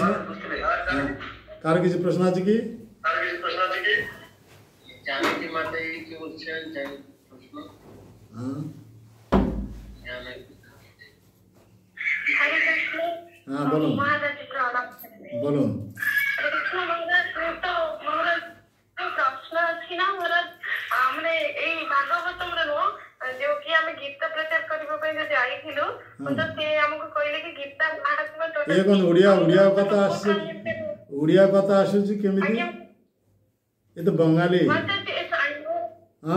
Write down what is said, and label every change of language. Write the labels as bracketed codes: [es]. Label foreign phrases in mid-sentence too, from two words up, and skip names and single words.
[bn] কারো কিছু প্রশ্ন আছে কি? হ্যাঁ, বলুন বলুন। [or] প্রশ্ন ଅଛି ନା ମୋର, ମାନେ ଏଇ ଭାଗବତମରେ ନୁହଁ, ଯୋଉ କି ଆମେ ଗୀତା ପ୍ରଚାର କରିବା ପାଇଁ ଯୋଉ ଯାଇଥିଲୁ, ତ ସେ ଆମକୁ କହିଲେ କି ଗୀତା ମହାତ୍ମ୍ୟ ଏ କଣ ଓଡ଼ିଆ କଥା ଆସୁଛି? ଓଡ଼ିଆ କଥା ଆସୁଛି କେମିତି? ଏ ତ ବଙ୍ଗାଳୀ। ହଁ,